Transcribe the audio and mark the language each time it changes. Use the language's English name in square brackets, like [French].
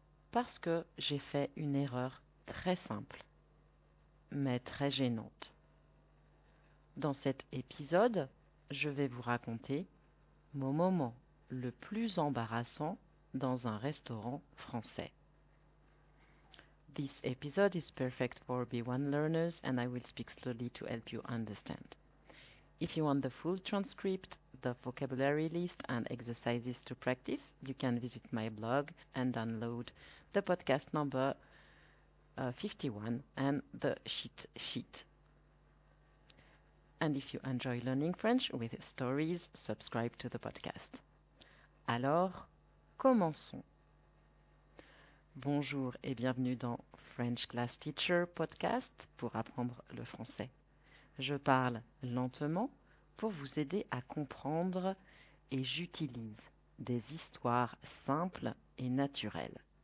[French] Parce que j'ai fait une erreur très simple, mais très gênante. Dans cet épisode, je vais vous raconter mon moment le plus embarrassant dans un restaurant français. [English] This episode is perfect for B1 learners and I will speak slowly to help you understand. If you want the full transcript, the vocabulary list, and exercises to practice, you can visit my blog and download the podcast number 51 and the cheat sheet. And if you enjoy learning French with stories, subscribe to the podcast. [French] Alors, commençons. Bonjour et bienvenue dans French Class Teacher Podcast pour apprendre le français. Je parle lentement pour vous aider à comprendre et j'utilise des histoires simples et naturelles.